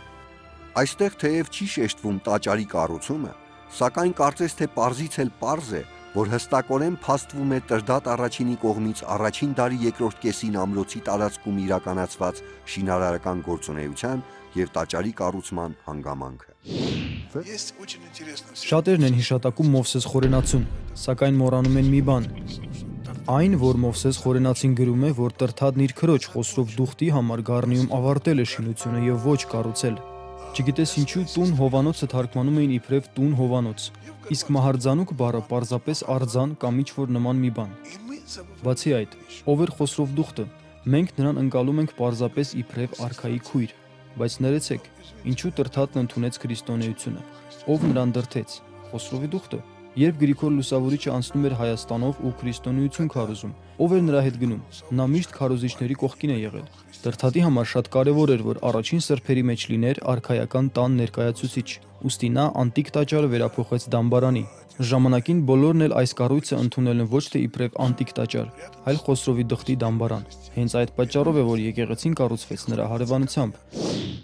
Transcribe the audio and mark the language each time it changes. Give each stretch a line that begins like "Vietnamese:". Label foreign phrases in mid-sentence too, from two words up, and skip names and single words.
Armenian: Այստեղ թեև չի շեշտվում տաճարի կառուցումը, սակայն կարծես թե պարզից էլ պարզ է, որ հստակորեն փաստվում է Տրդատ առաջինի կողմից առաջին դարի երկրորդ կեսին ամրոցի տարածքում իրականացված շինարարական գործունեության եւ տաճարի կառուցման հանգամանքը։
Russian: есть очень интересно.
Armenian: Շատերն են հիշատակում Մովսես Խորենացուն, սակայն մոռանում են մի բան։ Այն, որ Մովսես Խորենացին գրում է, որ Տրդատն իր քրոջ Խոսրով Դուխտի համար Գառնիում ավարտել է շինությունը եւ ոչ կառուցել։ Չգիտես ինչու տուն Հովանոցը թարգմանում էին իբրև տուն Հովանոց, իսկ Մահարձանուկ բառը պարզապես արձան կամ ինչ-որ նման մի բան։
Russian: И мы забываем.
Armenian: Բացի այդ, ով էր Խոսրով Դուխտը, մենք նրան ընկալում ենք պարզապես իբրև արքայի քույր, բայց ներեցեք, ինչու Տրդատն ընդունեց քրիստոնեությունը, ով նրան դրդեց, Խոսրովի Դուխտը։ Երբ Գրիգոր Լուսավորիչը անցնում էր Հայաստանով ու քրիստոնեություն քարոզում, ով էր նրա հետ գնում, նա միշտ քարոզիչների կողքին է եղել։ Տրդատի համար շատ կարևոր էր, որ առաջին սրբերի մեջ լիներ արքայական տան ներկայացուցիչ, ուստի նա անտիկ տաճարը վերափոխեց դամբարանի։ Ժամանակին բոլորն էլ այս կառույցը ընդունել են ոչ թե իբրև անտիկ տաճար, այլ Խոսրովի Դուխտի դամբարան։ Հենց այդ պատճառով է, որ եկեղեցին կառուցվեց նրա հարևանությամբ։